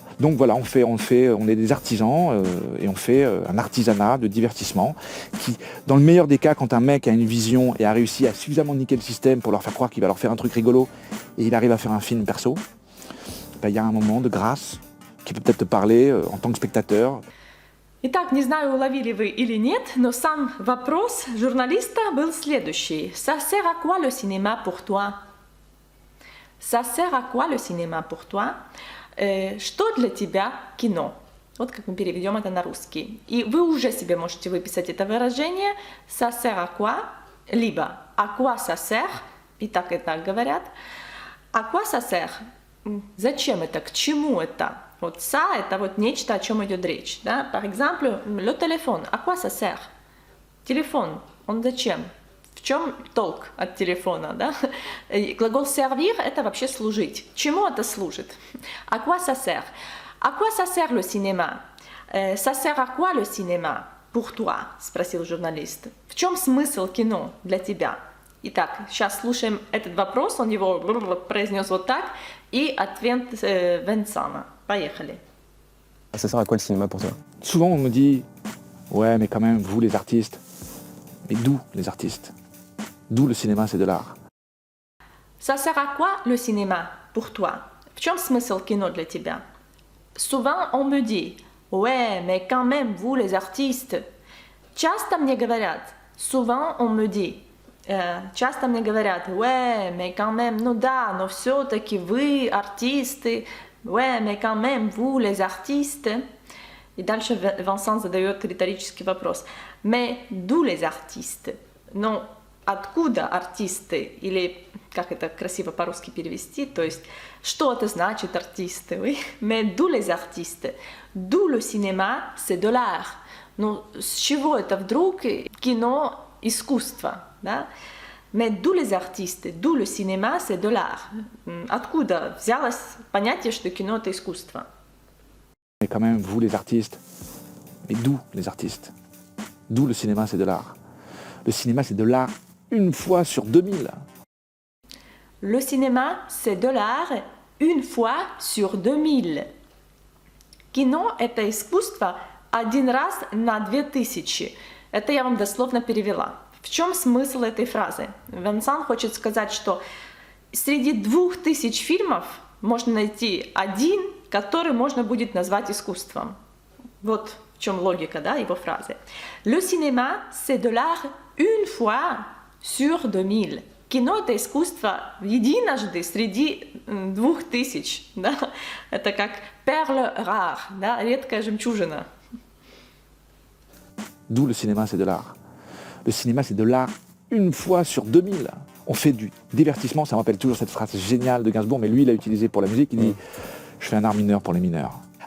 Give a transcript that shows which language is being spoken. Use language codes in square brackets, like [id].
[fr] Donc voilà, on est des artisans et on fait un artisanat de divertissement qui, dans le meilleur des cas, quand un mec a une vision et a réussi à suffisamment niquer le système pour leur faire croire qu'il va leur faire un truc rigolo et il arrive à faire un film perso, il y a un moment de grâce qui peut peut-être te parler en tant que spectateur. [ru] Итак, не знаю, уловили вы или нет, но сам вопрос журналиста был следующий. [fr] Ça sert à quoi le cinéma pour toi? Ça sert à quoi le cinéma pour toi? [ru] Что для тебя кино? Вот как мы переведем это на русский. И вы уже себе можете выписать это выражение [fr] ça sert à quoi, [ru] либо [fr] à quoi ça sert, [ru] и так говорят. À quoi ça sert? Зачем это? К чему это? Вот ça это вот нечто, о чем идет речь. Да? [fr] Par exemple, le téléphone. À quoi ça sert? [ru] Телефон. Он зачем? В чем толк от телефона, да? Глагол servir – это вообще служить. Чему это служит? [fr] À quoi ça sert? À quoi ça sert le cinéma? Ça sert à quoi le cinéma pour toi? [ru] Спросил журналист. В чем смысл кино для тебя? Итак, сейчас слушаем этот вопрос, он его произнес вот так, и ответ Венсана. Поехали. [fr] Ça sert à quoi le cinéma pour toi? Souvent on me dit ouais mais quand même vous les artistes, mais d'où les artistes? D'où le cinéma, c'est de l'art. Ça sert à quoi le cinéma pour toi? [ru] В чем смысл кино для тебя? [fr] Souvent on me dit, ouais, mais quand même vous les artistes. [ru] Часто мне говорят, [fr] souvent on me dit, часто мне говорят, ouais, mais quand même, [ru] ну да, но все-таки вы артисты, [fr] ouais, mais quand même vous les artistes. [ru] И дальше Венсан задает риторический вопрос. [fr] Mais d'où les artistes? [ru] Ну, откуда артисты? Или, как это красиво по-русски перевести, то есть, что это значит артисты? [fr] Mais d'où les artistes? D'où le cinéma, c'est de l'art. [ru] Ну, с чего это вдруг кино искусство, да? [fr] Mais d'où les artistes, d'où le cinéma, c'est de l'art. [ru] Откуда взялось понятие, что кино это искусство? [fr] Mais quand même, vous les artistes, mais d'où les artistes? D'où le cinéma, c'est de l'art? Le cinéma, c'est de l'art une fois sur 2000. Le cinéma, c'est de l'art une fois sur 2000. [ru] Кино – это искусство один раз на 2000. Это я вам дословно перевела. В чем смысл этой фразы? Венсан хочет сказать, что среди 2000 фильмов можно найти один, который можно будет назвать искусством. Вот в чем логика, да, его фразы. [fr] Le cinéma, c'est de l'art une fois sur 2000. [ru] Кино – это искусство единожды среди 2000. Да? Это как perle rare, да? Редкая жемчужина. [fr] D'où le cinéma, c'est de l'art. Le cinéma, c'est de l'art une fois sur 2000. On fait du divertissement, ça me rappelle toujours cette phrase géniale de Gainsbourg, mais lui, il l'a utilisée pour la musique, il dit « Je fais un art mineur pour les mineurs ».